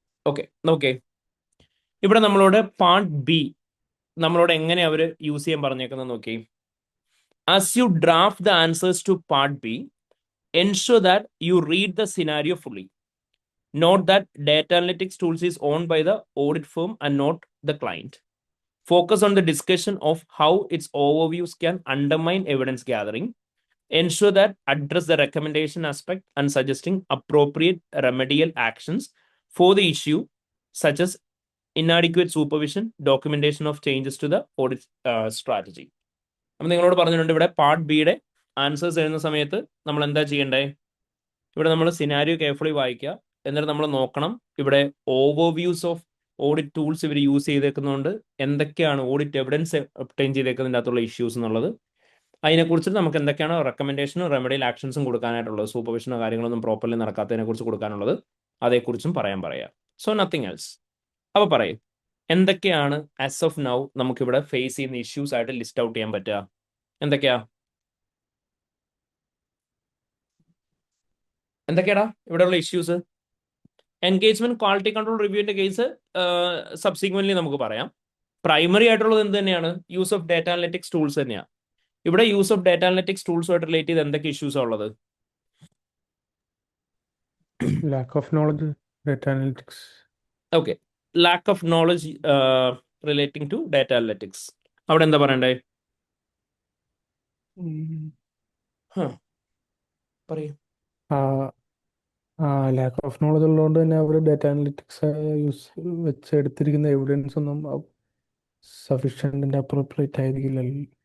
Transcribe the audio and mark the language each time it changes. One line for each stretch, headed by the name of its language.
Malayalam: Okay, നോക്കേ, ഇവിടെ നമ്മളോട് പാർട്ട് ബി നമ്മളോട് എങ്ങനെ അവർ യൂസ് ചെയ്യാൻ പറഞ്ഞേക്കുന്നത് നോക്കി.
English: As you draft the answers to part B, ensure that you read the scenario fully. Note that data analytics tools is owned by the audit firm and not the client. Focus on the discussion of how its overviews can undermine evidence gathering. Ensure that address the recommendation aspect and suggesting appropriate remedial actions for the issue, such as inadequate supervision, documentation of changes to the audit strategy.
Malayalam: അപ്പം നിങ്ങളോട് പറഞ്ഞിട്ടുണ്ട് ഇവിടെ part ബിയുടെ answers എഴുതുന്ന സമയത്ത് നമ്മൾ എന്താ ചെയ്യേണ്ടേ? ഇവിടെ നമ്മൾ സിനാരിയോ കെയർഫുള്ളി വായിക്കുക. എന്നിട്ട് നമ്മൾ നോക്കണം ഇവിടെ ഓവർവ്യൂസ് ഓഫ് ഓഡിറ്റ് ടൂൾസ് ഇവർ യൂസ് ചെയ്തേക്കുന്നതുകൊണ്ട് എന്തൊക്കെയാണ് ഓഡിറ്റ് എവിഡൻസ് ഒബ്റ്റെയിൻ ചെയ്തേക്കുന്നതിൻ്റെ അകത്തുള്ള ഇഷ്യൂസ് എന്നുള്ളത്. അതിനെക്കുറിച്ച് നമുക്ക് എന്തൊക്കെയാണ് റെക്കമെൻഡേഷനും റെമഡിയൽ ആക്ഷൻസും കൊടുക്കാനായിട്ടുള്ളത്, സൂപ്പർവിഷനോ കാര്യങ്ങളൊന്നും പ്രോപ്പർലി നടക്കാത്തതിനെക്കുറിച്ച് കൊടുക്കാനുള്ളത്, അതേക്കുറിച്ചും പറയാം.
English: So nothing else.
Malayalam: അപ്പോൾ പറയും എന്തൊക്കെയാണ് ആസ് ഓഫ് നൗ നമുക്കിവിടെ ഫേസ് ചെയ്യുന്ന ഇഷ്യൂസ് ആയിട്ട് ലിസ്റ്റ് ഔട്ട് ചെയ്യാൻ പറ്റുക? എന്തൊക്കെയാടാ ഇവിടെയുള്ള issues? Engagement quality control റിവ്യൂവിന്റെ case subsequently നമുക്ക് പറയാം. പ്രൈമറി ആയിട്ടുള്ളത് എന്ത് തന്നെയാണ്? Use of data analytics tools തന്നെയാണ്. ഇവിടെ use of data analytics ടൂൾസുമായിട്ട് relate ചെയ്ത് എന്തൊക്കെ ഇഷ്യൂസ് ഉള്ളത്?
English: Lack of knowledge, data analytics. Okay, lack of knowledge relating to data analytics.
Malayalam: അവിടെ എന്താ പറയണ്ടേ? പറയൂ. ലാക്ക് ഓഫ് നോളജ് ഉള്ളതുകൊണ്ട് തന്നെ അവർ ഡാറ്റ അനലിറ്റിക്സ് വെച്ചെടുത്തിരിക്കുന്ന എവിഡൻസ് ഒന്നും സഫീഷ്യന്റ് അപ്രോപ്രിയേറ്റ് ആയിരിക്കില്ലല്ലോ.